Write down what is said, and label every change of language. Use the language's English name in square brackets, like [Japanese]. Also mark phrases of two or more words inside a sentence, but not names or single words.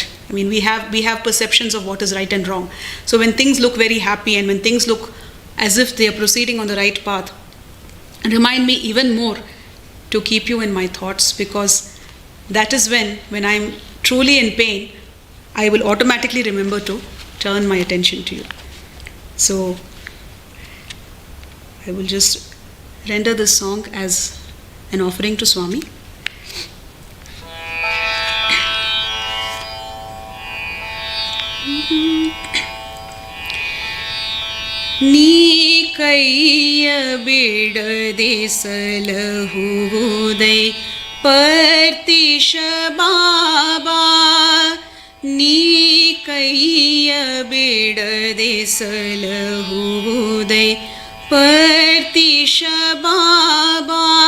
[English] I mean, we have perceptions of what is right and wrong. So when things look very happy and when things look as if they are proceeding on the right path, remind me even more to keep you in my thoughts, because that is when I'm truly in pain, I will automatically remember to turn my attention to you. So I will just render this song as an offering to Swami. [Kannada] ನೀ ಕೈಯ ಬಿಡದೆ ಸಲಹುವುದೈ ಪರ್ತಿಶ ಬಾಬಾ, ನೀ ಕೈಯ ಬಿಡದೆ ಸಲಹುವುದೈ ಪರ್ತಿಶ ಬಾಬಾ,